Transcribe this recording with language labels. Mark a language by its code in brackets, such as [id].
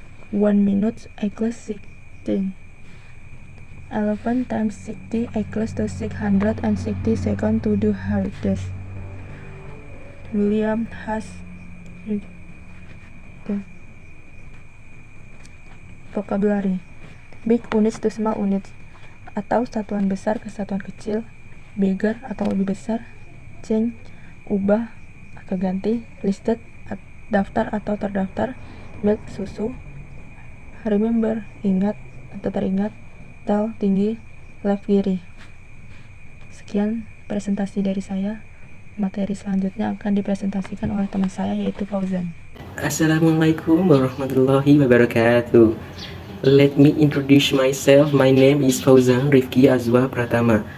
[en] 1 minute equals 16. 11 times 60 equals to 660 seconds to do her test. William has the vocabulary. Big units to small units, [id] atau satuan besar ke satuan kecil. Bigger atau lebih besar. Change, ubah atau ganti. Listed, daftar atau terdaftar. Milk, susu. Remember, ingat atau teringat. Tall, tinggi. Left, kiri. Sekian presentasi dari saya. Materi selanjutnya akan dipresentasikan oleh teman saya, yaitu Fauzan. [ar] Assalamualaikum warahmatullahi wabarakatuh. [en] Let me introduce myself. My name is Fauzan Rifki Azwa Pratama.